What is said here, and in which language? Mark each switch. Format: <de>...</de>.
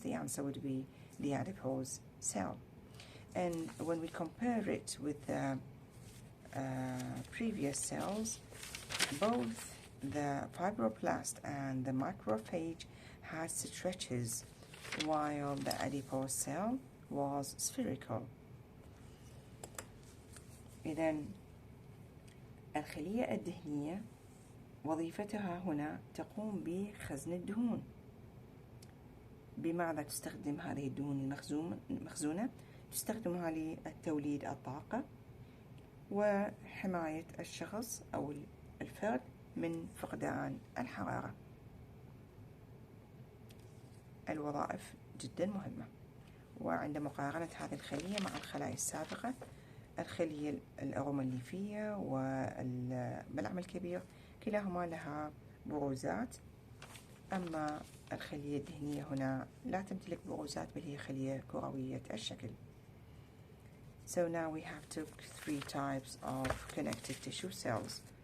<en>The answer would be the adipose cell. And when we compare it with the previous cells, both the fibroblast and the macrophage had stretches while the adipose cell was spherical.</en> <ar>إذن الخلية الدهنية وظيفتها هنا تقوم بخزن الدهون. بماذا تستخدم هذه الدهون المخزونة؟ تستخدمها لتوليد الطاقة وحماية الشخص أو الفرد من فقدان الحرارة. الوظائف جدا مهمة. وعند مقارنة هذه الخلية مع الخلايا السابقة، الخلية الأروماليفية والملعم الكبير كلاهما لها بروزات، أما الخلية الدهنية هنا لا تمتلك بروزات بل هي خلية كروية الشكل.</ar> <en>So now we have took 3 types of connective tissue cells.</en>